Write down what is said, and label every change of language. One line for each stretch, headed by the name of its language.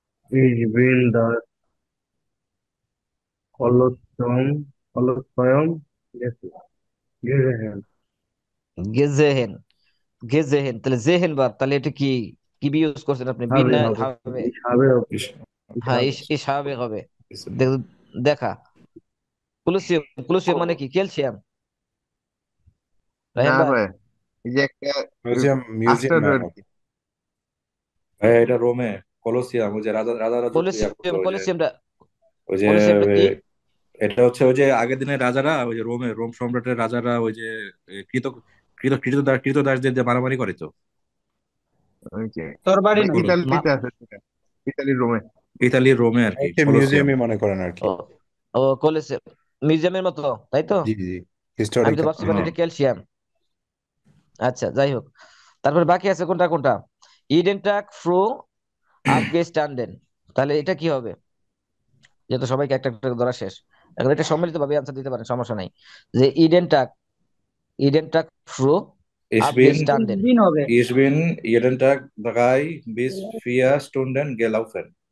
German: Ich will das Kolosseum gesehen.
Bangla: গেজেহেন, গেজেহেন, তাহলে জেহেন বার, তাহলে এটা কি কি ইউজ করছেন আপনি?
German: বিন Habe,
Bangla: না
German: habe.
Bangla: হবে?
German: Ich habe, ইস- ich
Bangla: হ্যাঁ,
German: habe.
Bangla: ইস হবে হবে। দেখা, কুলুসিয়াম, কুলুসিয়াম মানে কি? ক্যালসিয়াম। না রাহিম ভাই, ভাই, এই যে একটা মিউজিয়াম আশ্চর্য আর কি। হ্যাঁ, এটা রোমে কলোসিয়াম, ওই যে রাজারা যুদ্ধ ইয়া করতো, কলিসিয়াম, ওই যে কলিসিয়ামটা, ওই যে কলিসিয়ামটা কি? এটা হচ্ছে ওই যে আগের দিনের রাজারা, ওই যে রোম সম্রাটের রাজারা, ওই যে এ, কৃত কৃত কৃতদাসদের দিয়ে মারামারি করে তো। ওই যে তোর বাড়ি নাকি? মা- ইতালিতে আছে সেটা, ইতালির রোমে। ইতালির রোমে আর কি, একটা কলোসিয়াম। মিউজিয়ামই মনে করেন আর কি। ও ও কলিসিয়াম, মিউজিয়ামের মতো, তাই তো? জি জি, আমি তো হিস্টোরিক্যাল। ভাবছি মানে হ্যাঁ, এটা ক্যালসিয়াম। আচ্ছা, যাই হোক, তারপরে বাকি আছে কোনটা কোনটা? ইডেনটাক ফ্রু আফগেস্টান্ডেন, তাহলে এটা কি হবে? যেহেতু সবাইকে একটা একটা ধরা শেষ, এখন এটা সম্মিলিত ভাবে আনসার দিতে পারেন, সমস্যা নাই।
German: যে ইডেনটাক, ইডেনটাক ফ্রু ich bin আফগেস্টান্ডেন।
Bangla: দিন হবে।
German: ich bin jeden Tag 3 bis 4 Stunden gelaufen.